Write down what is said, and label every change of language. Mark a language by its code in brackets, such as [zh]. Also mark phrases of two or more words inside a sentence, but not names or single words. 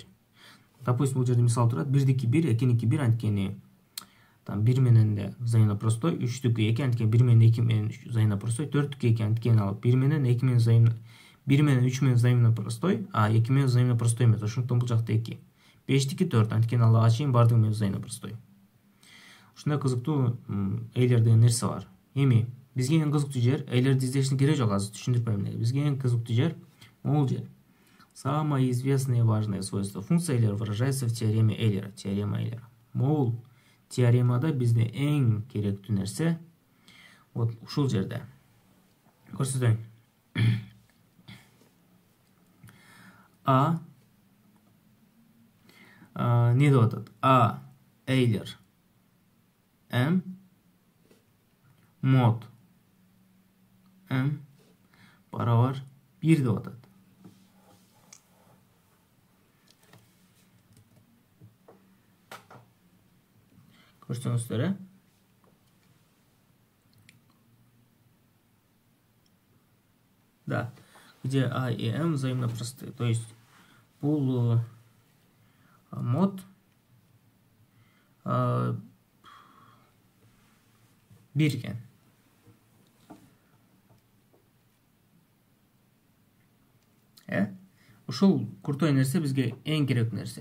[ky] Допустим, бул жерде мисал турат 1-дики 1, 2-ники 1, анткени там 1 менен де [ru] взаимно простой, [ky] 3-дүкү 2, анткени 1 менен 2 менен [ru] взаимно простой, [ky] 4-дүкү 2, анткени ал 1 менен 2 менен взаимно 1 менен 3 менен [ru] взаимно простой, [ky] а 2 менен [ru] взаимно простой [ky] эмес. Ошондон бул жакта 2. 5-дики 4, анткени ал ага чейин бардыгы менен [ru] взаимно простой. [ky] Ушундай кызыктуу Euler деген нерсе бар. Эми бизге эң кызыктуу жер, Euler'ди издештин кереги жок, азыр түшүндүрпөйм эле. Бизге эң кызыктуу жер могул жер. [ru] Самое известное и важное свойство функции Euler выражается в теореме Эйлера. Теорема Эйлера. [ky] Могул теоремада бизде эң керектүү нерсе вот ушул жерде. Көрсөтөйүн. Не деп атат? А Euler M mod M барабар 1 деп атат. Көрсөңүздөр, Да, [ru] где А и М взаимно простые. То есть [ky] бул мод 1 экен. Ушул куртой нерсе бизге эң керектүү нерсе.